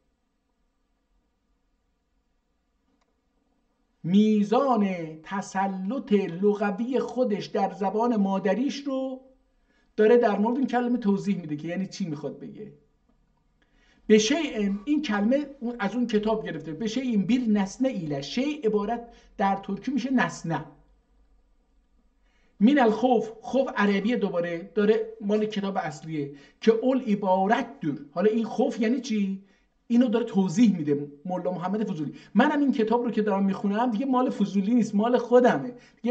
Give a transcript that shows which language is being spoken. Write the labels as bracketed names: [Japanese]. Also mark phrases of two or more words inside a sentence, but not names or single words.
[Persian] میزان تسلط لغوی خودش در زبان مادریش رو داره در مورد این کلمه توضیح میده که یعنی چی میخواد بگه. به شیء، این کلمه از اون کتاب گرفته. به شیء [Turkish] bir nesne ile، [Persian] شیء عبارت در ترکی میشه نسنه. [Arabic] من الخوف، [Persian] خوف عربیه، دوباره داره مال کتاب اصلیه که اول عبارت دور. حالا این خوف یعنی چی؟ اینو داره توضیح میده مولا محمد فضولی. منم این کتاب رو که دارم میخونم دیگه مال فضولی نیست، مال خودمه دیگه.